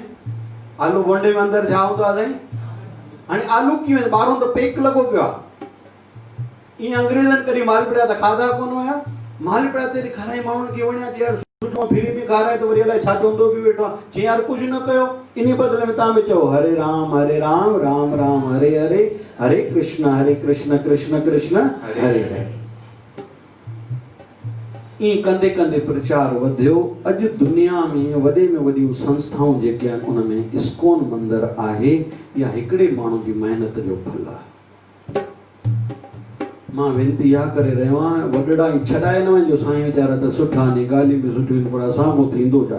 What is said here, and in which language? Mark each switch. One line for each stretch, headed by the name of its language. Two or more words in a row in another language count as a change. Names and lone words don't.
Sindhi: आलू बोंडे में अंदरि छा हूंदो आहे साईं? हाणे आलू कीअं वेंदो? ॿाहिरों त पेक लॻो पियो आहे। ईअं अंग्रेज़नि कॾहिं मालपुड़ा त खाधा कोन हुया। मालपुड़ा ते खाराई माण्हुनि खे वणिया, यार सुठो फ्री में खाराए त वरी अलाए छा चवंदो बि वेठो आहे। चई यार कुझु न कयो, इन बदिले में तव्हां बि चओ
Sanskrit: हरे राम राम राम हरे हरे, हरे कृष्ण कृष्ण कृष्ण हरे हरे।
Sindhi: ईअं कंदे कंदे प्रचार वधियो। अॼु दुनिया में वॾे में वॾियूं संस्थाऊं जेके आहिनि, उन में इस्कॉन मंदरु आहे, या हिकिड़े माण्हू जी महिनत जो फल आहे। मां वेनती इहा करे रहियो आहियां, वॾड़ा ई छॾाए न वञिजो, साईं वीचारा त सुठा आहिनि, ॻाल्हियूं बि सुठियूं आहिनि, पर साम्हूं थींदो छा?